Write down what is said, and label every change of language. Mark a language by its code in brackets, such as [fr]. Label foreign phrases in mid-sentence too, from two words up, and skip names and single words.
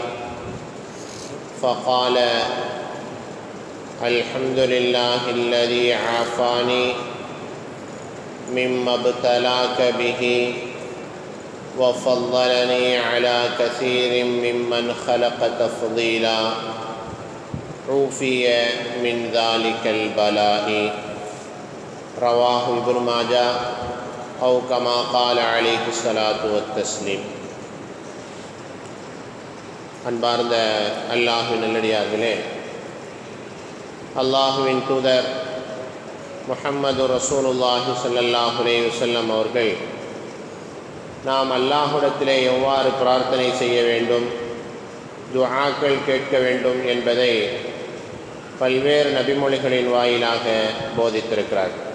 [ar] فقال الحمد لله الذي عافاني مما ابتلاك به وفضلني على كثير ممن خلق تفضيلا عوفي من ذلك البلاء. رواه ابن ماجه أو كما قال عليه الصلاة والتسليم. [ta] அன்பார்ந்த அல்லாஹ்வின் நல்லடியார்களே, அல்லாஹ்வின் தூதர் முஹம்மது [ar] رسول الله صلى الله عليه وسلم [ta] அவர்கள் நாம் அல்லாஹ்விடத்திலே எவ்வாறு பிரார்த்தனை செய்ய வேண்டும், துஆக்கள் கேட்க வேண்டும் என்பதை பல்வேறு நபிமொழிகளின் வாயிலாக போதித்திருக்கிறார்.